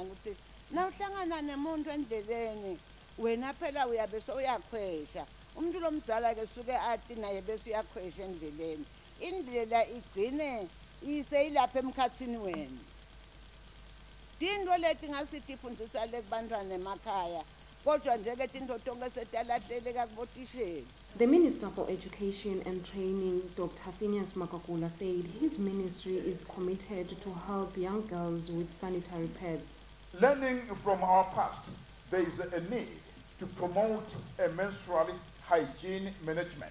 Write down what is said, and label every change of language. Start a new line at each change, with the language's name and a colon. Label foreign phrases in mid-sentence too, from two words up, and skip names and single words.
Swati: ukuthi nawuhlangana nemuntu endleleni wena phela uyabe soyakhwesha umuntu lomdzala ke suke ati naye bese uyakhwesha endleleni indlela igcine iseyilapha emkhathini wena tinto leti ngasitifundzisa lekubantwana emakhaya kodwa nje ke tinto tonke setalahleleka kubotisheni.
English: The Minister for Education and Training, Dr. Phineas Makakula, said his ministry is committed to help young girls with sanitary pads. Learning from our past, there is a need to promote a menstrual hygiene management.